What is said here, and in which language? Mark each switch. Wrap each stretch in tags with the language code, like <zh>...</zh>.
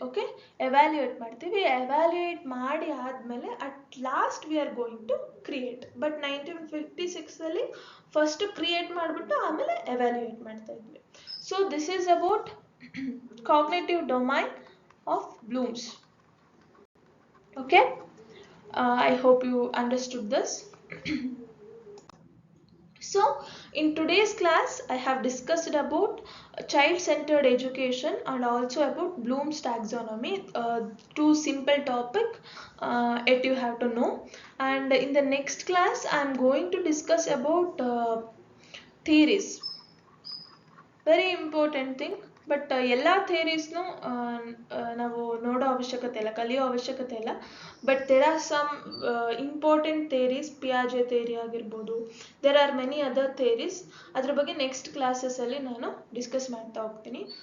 <kn>Okay, evaluate ಮಾಡ್ತೀವಿ. Evaluate ಮಾಡಿ ಆದಮೇಲೆ</kn> <en>At last we are going to create.</en> <kn>But 1956ಅಲ್ಲಿ first create ಮಾಡಿಬಿಟ್ಟು ಆಮೇಲೆ ಎವ್ಯಾಲ್ಯೂಯೇಟ್ ಮಾಡ್ತಾ ಇದ್ವಿ.</kn> <en>So this is about cognitive domain of Bloom's. Okay, I hope you understood this. So in today's class I have discussed about child-centered education and also about Bloom's taxonomy, two simple topic yet you have to know. And in the next class I am going to discuss about theories, very important thing.</en> <kn>But ಎಲ್ಲ ಥಿಯರೀಸ್ನು ನಾವು ನೋಡೋ ಅವಶ್ಯಕತೆ ಇಲ್ಲ, ಕಲಿಯೋ ಅವಶ್ಯಕತೆ ಇಲ್ಲ.</kn> <en>but there are some important theories, ಪಿಯಾಜೆ theory</en> <kn>ಆಗಿರ್ಬೋದು,</kn> <en>There are many other theories.</en> <kn>ಅದ್ರ ಬಗ್ಗೆ ನೆಕ್ಸ್ಟ್ ಕ್ಲಾಸಸಲ್ಲಿ ನಾನು ಡಿಸ್ಕಸ್ ಮಾಡ್ತಾ ಹೋಗ್ತೀನಿ.</kn>